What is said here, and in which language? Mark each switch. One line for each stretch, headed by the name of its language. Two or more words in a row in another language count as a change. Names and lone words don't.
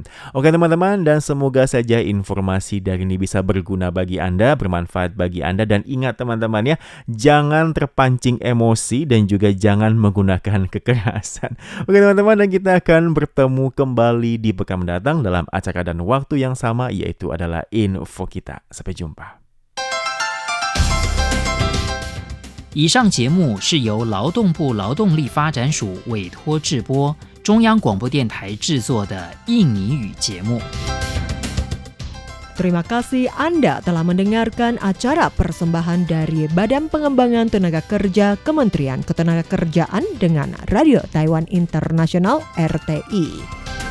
Indonesian: Oke teman-teman, dan semoga saja informasi dari ini bisa berguna bagi Anda, bermanfaat bagi Anda, dan ingat teman-teman ya, jangan terpancing emosi dan juga jangan menggunakan kekerasan. Oke teman-teman, dan kita akan bertemu kembali di pekan mendatang dalam acara dan waktu yang sama, yaitu adalah Info Kita. Sampai jumpa.
Chinese: 以上节目是由劳动部劳动力发展署委托制播，中央广播电台制作的印尼语节目。
Indonesian: Terima kasih Anda telah mendengarkan acara persembahan dari Badan Pengembangan Tenaga Kerja Kementerian Ketenagakerjaan dengan Radio Taiwan International RTI.